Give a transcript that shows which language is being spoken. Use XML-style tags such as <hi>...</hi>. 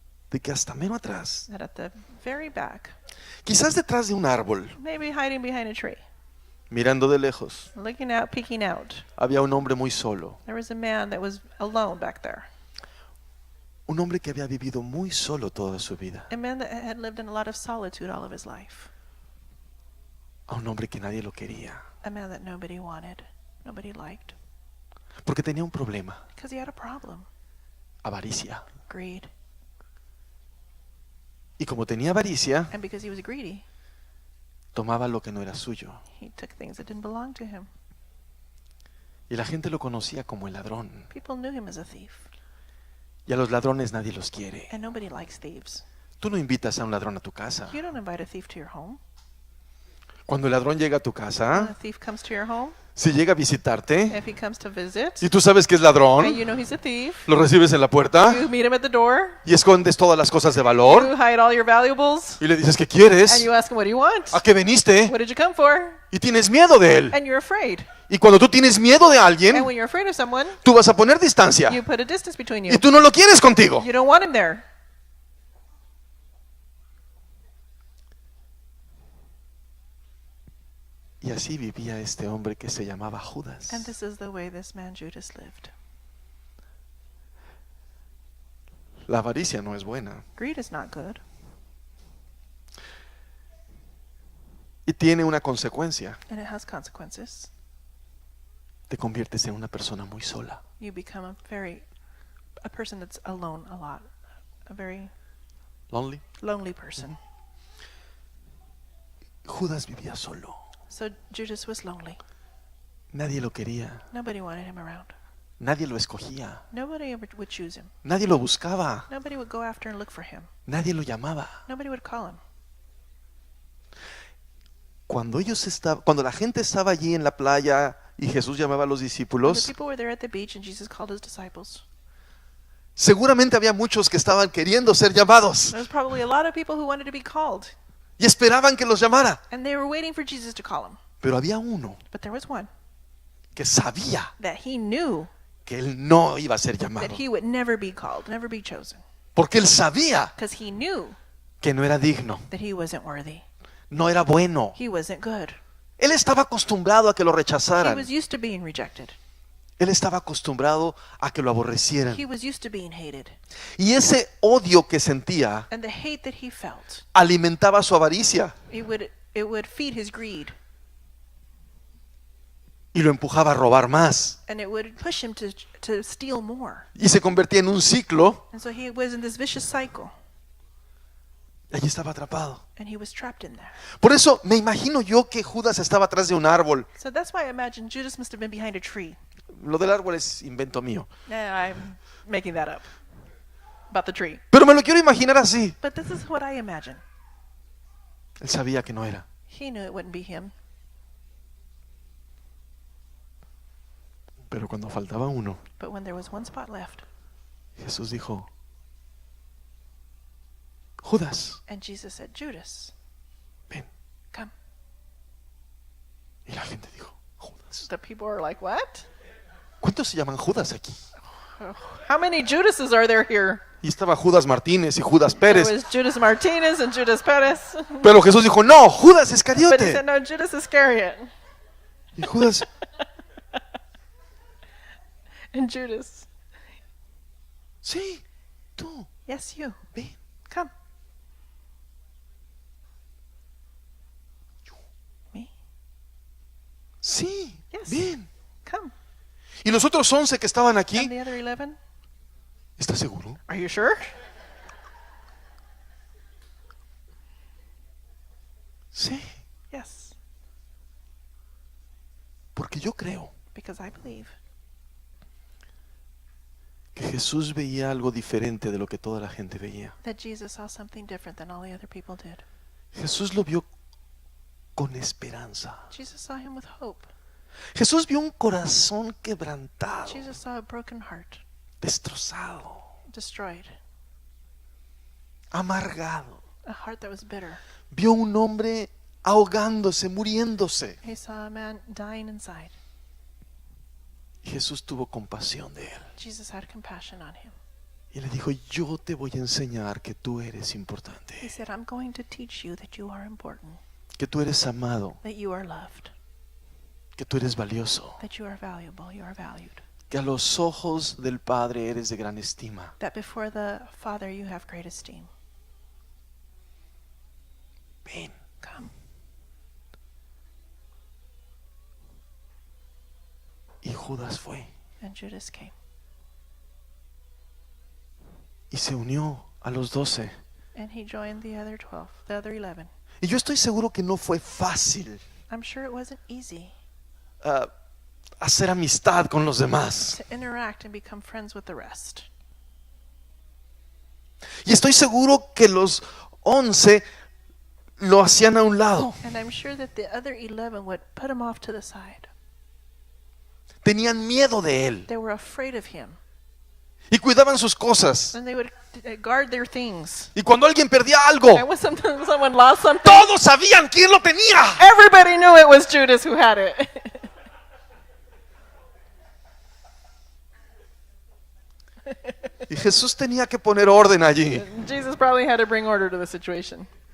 <es>de que hasta menos atrás,</es> <en>that at the very back,</en> <es>quizás detrás de un árbol,</es> <en>maybe hiding behind a tree,</en> <es>mirando de lejos,</es> <en>looking out, peeking out,</en> <es>había un hombre muy solo.</es> <en>there was a man that was alone back there.</en> <es>Un hombre que había vivido muy solo toda su vida.</es> <en>A man that had lived in a lot of solitude all of his life.</en> <es>A un hombre que nadie lo quería.</es> <en>A man that nobody wanted, nobody liked.</en> <es>Porque tenía un problema.</es> <en>Because he had a problem,</en> <es>Avaricia.</es> <en>greed.</en> <es>Y como tenía avaricia,</es> <en>And because he was greedy,</en> <es>tomaba lo que no era suyo.</es> <en>he took things that didn't belong to him.</en> <es>Y la gente lo conocía como el ladrón.</es> <en>People knew him as a thief.</en> <es>Y a los ladrones nadie los quiere.</es> <en>And nobody likes thieves.</en> <es>Tú no invitas a un ladrón a tu casa.</es> <en>You don't invite a thief to your home.</en> <es>Cuando el ladrón llega a tu</es> <en>When a</en> <es>casa,</es> <en>thief comes to your home,</en> <es>si llega a visitarte</es> <en>if he comes to visit,</en> <es>y tú sabes que es</es> <en>and</en> <es>ladrón,</es> <en>you know he's a thief,</en> <es>lo recibes en la puerta</es> <en>you meet him at the door,</en> <es>y escondes todas las cosas de valor</es> <en>you hide all your valuables,</en> <es>y le dices que</es> <en>and</en> <es>quieres,</es> <en>you ask him, what do you want?</en> <es>a qué veniste</es> <en>What did you come for?</en> <es>y tienes miedo de él.</es> <en>And you're afraid.</en> <es>Y cuando tú tienes miedo de</es> <en>And</en> <es>alguien,</es> <en>when you're afraid of someone,</en> <es>tú vas a poner distancia</es> <en>you put a distance between you.</en> <es>y tú no lo quieres contigo.</es> <en>You don't want him there.</en> <es>Y así vivía este hombre que se llamaba Judas.</es> <en>And this is the way this man Judas lived.</en> <es>La avaricia no es buena</es> <en>Greed is not good.</en> <es>y tiene una consecuencia.</es> <en>And it has consequences.</en> <es>Te conviertes en una persona muy sola.</es> <en>You become a person that's alone a lot. A very Lonely. lonely person.</en> <es>Judas vivía solo.</es> <en>So Judas was lonely.</en> <es>Nadie lo quería.</es> <en>Nobody wanted him around.</en> <es>Nadie lo escogía.</es> <en>Nobody ever would choose him.</en> <es>Nadie lo buscaba.</es> <en>Nobody would go after and look for him.</en> <es>Nadie lo llamaba.</es> <en>Nobody would call him.</en> <es>Cuando la gente estaba allí en la playa y Jesús llamaba a los</es> <en>When the</en> <es>discípulos,</es> <en>people were there at the beach and Jesus called his disciples,</en> <es>seguramente había muchos que estaban queriendo ser llamados</es> <en>there was probably a lot of people who wanted to be called.</en> <es>y esperaban que los llamara.</es> <en>And they were waiting for Jesus to call him.</en> <es>Pero había uno</es> <en>But there was one</en> <es>que sabía</es> <en>that he knew</en> <es>que él no iba a ser</es> <en>that</en> <es>llamado.</es> <en>he would never be called, never be chosen.</en> <es>Porque él sabía</es> <en>Because he knew</en> <es>que no era digno,</es> <en>that he wasn't worthy.</en> <es>no era bueno.</es> <en>He wasn't good.</en> <es>Él estaba acostumbrado a que lo</es> <en>He</en> <es>rechazaran.</es> <en>was used to being rejected.</en> <es>Él estaba acostumbrado a que lo aborrecieran.</es> <en>He was used to being hated.</en> <es>Y ese odio que sentía</es> <en>And the hate that he felt,</en> <es>alimentaba su avaricia</es> <en>it would feed his greed.</en> <es>y lo empujaba a robar más.</es> <en>And it would push him to steal more.</en> <es>Y se convertía en un ciclo.</es> <en>And so he was in this vicious cycle.</en> <es>Allí estaba atrapado.</es> <en>And he was trapped in there.</en> <es>Por eso me imagino yo que Judas estaba atrás de un árbol.</es> <en>So that's why I imagine Judas must have been behind a tree.</en> <es>Lo del árbol es invento mío.</es> <en>I'm making that up. About the tree.</en> <es>Pero me lo quiero imaginar así.</es> <en>But this is what I imagine.</en> <es>Él sabía que no era.</es> <en>He knew it wouldn't be him.</en> <es>Pero cuando faltaba uno,</es> <en>But when there was one spot left,</en> <es>Jesús dijo, Judas,</es> <en>and Jesus said, Judas,</en> <es>ven.</es> <en>come.</en> <es>Y la gente dijo, Judas.</es> <en>The people are like, what?</en> <es>¿Cuántos se llaman Judas aquí?</es> <en>How many Judases are there here?</en> <es>Y estaba Judas Martínez y Judas</es> <en>There</en> <es>Pérez.</es> <en>was Judas Martinez and Judas Perez.</en> <es>Pero Jesús dijo, no, Judas</es> <en>But he</en> <es>Iscariote.</es> <en>said, no, Judas Iscariot.</en> <es>Y Judas,</es> <en>And Judas,</en> <es>sí, tú,</es> <en>yes, you.</en> <es>ven.</es> <en>Come. Me?</en> <es>Sí,</es> <en>Yes.</en> <es>bien.</es> <en>Come.</en> <es>Y los otros 11 que estaban aquí,</es> <en>And the other 11?</en> <es>¿estás seguro?</es> <en>Are you sure?</en> <es>Sí,</es> <en>Yes.</en> <es>porque yo creo</es> <en>Because I believe</en> <es>que Jesús veía algo diferente de lo que toda la gente veía.</es> <en>that Jesus saw something different than all the other people did.</en> <es>Jesús lo vio con esperanza.</es> <en>Jesus saw him with hope.</en> <es>Jesús vio un corazón quebrantado,</es> <en>Jesus saw a broken heart,</en> <es>destrozado,</es> <en>destroyed,</en> <es>amargado.</es> <en>a heart that was bitter.</en> <es>Vio un hombre ahogándose, muriéndose.</es> <en>He saw a man dying inside.</en> <es>Y Jesús tuvo compasión de él.</es> <en>Jesus had compassion on him.</en> <es>Y le dijo, yo te voy a enseñar que tú eres</es> <en>He</en> <es>importante,</es> <en>said, I'm going to teach you that you are important,</en> <es>que tú eres amado,</es> <en>that you are loved,</en> <es>que tú eres valioso,</es> <en>that you are valuable, you are valued,</en> <es>que a los ojos del Padre eres de gran estima.</es> <en>that before the Father you have great esteem.</en> <es>Ven.</es> <en>Come.</en> <es>Y Judas fue</es> <en>And Judas came.</en> <es>y se unió a los 12.</es> <en>And he joined the other 12, the other 11.</en> <es>Y yo estoy seguro que no fue fácil</es> <en>I'm sure it wasn't easy</en> <es>hacer amistad con los demás.</es> <en>to interact and become friends with the rest.</en> <es>Y estoy seguro que los 11 lo hacían a un lado.</es> <en>And I'm sure that the other 11 would put him off to the side.</en> <es>Tenían miedo de él</es> <en>They were afraid of him.</en> <es>y cuidaban sus cosas.</es> <en>And they would guard their things.</en> <es>Y cuando alguien perdía algo,</es> <en>And when someone lost something,</en> <es>todos sabían quién lo tenía.</es> <en>everybody knew it was Judas who had it.</en> <es>Y Jesús tenía que poner orden allí.</es> <en>Jesus probably had to bring order to the situation.</en>